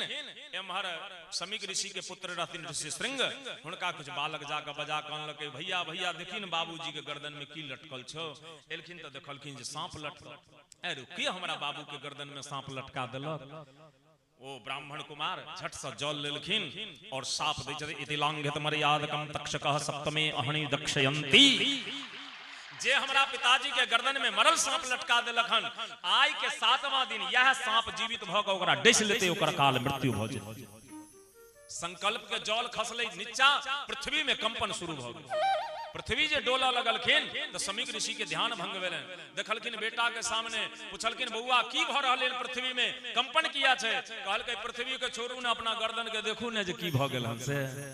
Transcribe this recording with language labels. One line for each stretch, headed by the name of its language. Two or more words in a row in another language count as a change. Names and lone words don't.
Maithili: एम्हर समीक ऋषि के पुत्र रहथिन ऋषि श्रृंग। हुनका कुछ बालक जाके बजा कहलकै भैया भैया देखिन बाबूजी के गर्दन में की लटकल छौ। एलखिन तो देखलखिन जे सांप लटकल। अरे की हमरा बाबू के गर्दन में सांप लटका देलक। ओ ब्राह्मण कुमार झट से जल लेलखिन और साप दै छथि।
Sanskrit: इति लांघित मर्यादकम तक्षकः सप्तमे अहनि दक्षयन्ति।
Maithili: जे हमरा पिताजी के गर्दन में मरल सांप लटका देलखन आइ के 7वां दिन यह सांप जीवित भ के ओकरा डस लेते ओकर काल मृत्यु भ जेतै। संकल्प के जल खसलै नीचा, पृथ्वी में कंपन शुरू भ गेल। पृथ्वी जे डोला लगलखिन तो समीक ऋषि के ध्यान भंग भेलनि। देखलखिन बेटा के सामने, पूछलखिन बउआ की भ रहल है पृथ्वी में कंपन किया छै। कहलकै पृथ्वी के छोड़ू ने अपना गर्दन के देखू ने जे की भ गेल हन से।